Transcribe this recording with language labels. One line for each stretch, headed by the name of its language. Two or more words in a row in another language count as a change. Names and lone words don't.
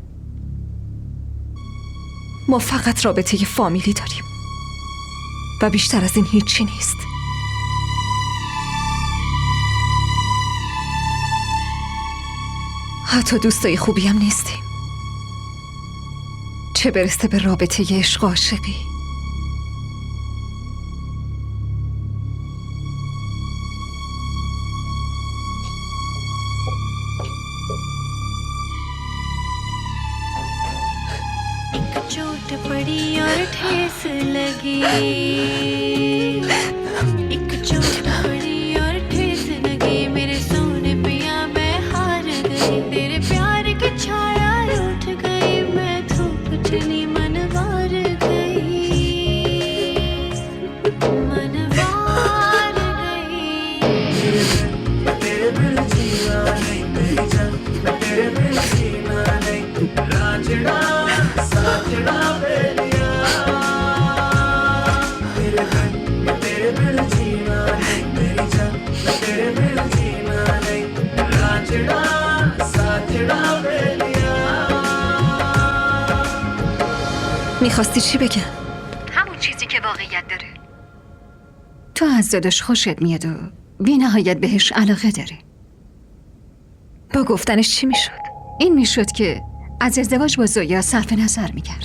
Persian: ما فقط رابطه فامیلی داریم و بیشتر از این هیچی نیست. حتی دوستای خوبی هم نیستیم، چه برسه به رابطه عشق و عاشقی.
Hindi: चोट पड़ी और ठेस लगी, एक चोट पड़ी और ठेस लगी, मेरे सोने पिया मैं हार गई, तेरे प्यार की छाया रूठ गई, मैं धूप चली मन वार गई, मन वार गई। तेरे बिन जीना नहीं मेरी जान, तेरे बिन जीना नहीं रांझना साजना बेलिया, तेरे बिन जीना नहीं मेरी जान, तेरे बिन जीना नहीं रांझना साजना बेलिया.
Persian: میخواستی چی بگم؟ همون چیزی که واقعیت داره. تو از داداش خوشت میاد و بی نهایت بهش علاقه داره. با گفتنش چی میشد؟ این میشد که از ازدواج با زویا صرف نظر میکرد.